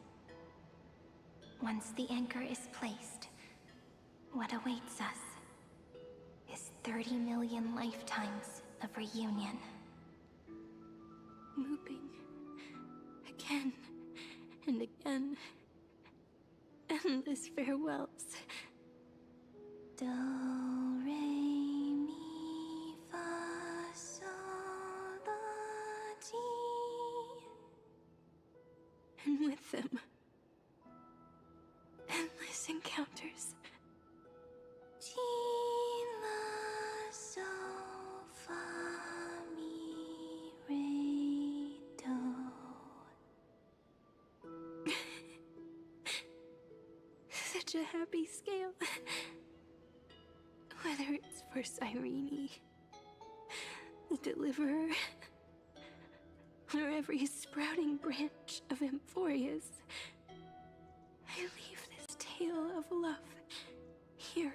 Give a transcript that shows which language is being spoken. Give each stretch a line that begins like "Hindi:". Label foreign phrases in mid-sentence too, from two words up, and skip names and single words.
English: Once the anchor is placed, what awaits us is 30 million lifetimes of reunion. Looping again and again. Endless farewells. Do, re, mi, fa, sol, la, ti. And with them, endless encounters. Ti, la, sol, fa, mi, re, do. Such a happy scale. Whether it's for Cyrene, the Deliverer, or every sprouting branch of Amphorius, I leave this tale of love here.